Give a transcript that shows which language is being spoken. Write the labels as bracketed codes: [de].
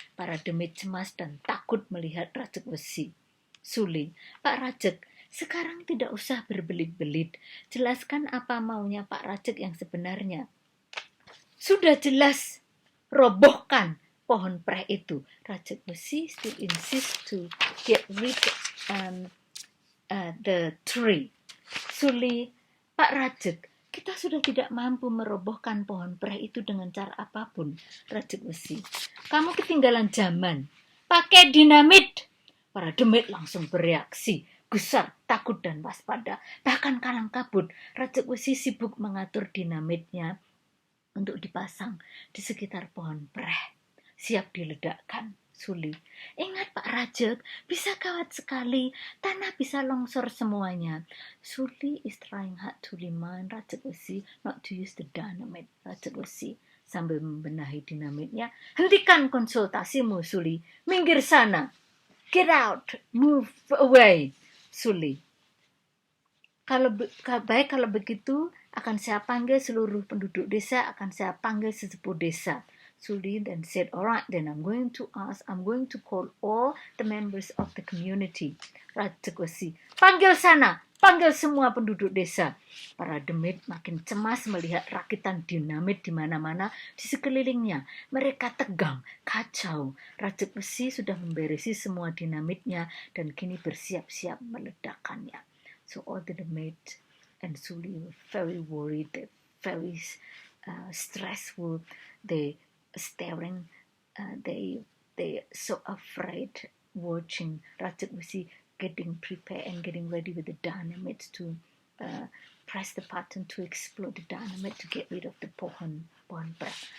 [id] Para demit cemas dan takut melihat Rajek Wesi. Suli, Pak Rajek, sekarang tidak usah berbelit-belit. Jelaskan apa maunya Pak Rajek yang sebenarnya. Sudah jelas. robohkan pohon preh itu. [en] Raja Besi still insist to get rid the tree. [id] Suli, Pak Rajek, kita sudah tidak mampu merobohkan pohon preh itu dengan cara apapun. Rajek Besi, kamu ketinggalan zaman. Pakai dinamit. Para demit langsung bereaksi, gusar, takut dan waspada. Bahkan kalang kabut, Rajek Besi sibuk mengatur dinamitnya untuk dipasang di sekitar pohon preh. Siap diledakkan. Suli, ingat Pak Rajek, bisa gawat sekali, tanah bisa longsor semuanya. [en] Suli is trying hard to remind Rajek Besi not to use the dynamite. [id] Rajek Besi sambil membenahi dinamitnya, hentikan konsultasimu Suli, minggir sana, get out, move away. Suli, kalau begitu akan saya panggil seluruh penduduk desa, akan saya panggil sesepuh desa. [en] Suli then said, alright, then I'm going to call all the members of the community. [id] Rajek Besi, panggil sana, panggil semua penduduk desa. Para demit makin cemas melihat rakitan dinamit di mana-mana di sekelilingnya. Mereka tegang, kacau. Rajek Besi sudah memberesi semua dinamitnya dan kini bersiap-siap meledakkannya. [en] So all the demit and Suli were very worried, very stressful. They staring, they so afraid, watching Rajek Besi getting prepared and getting ready with the dynamite to press the button to explode the dynamite to get rid of the pohon preh.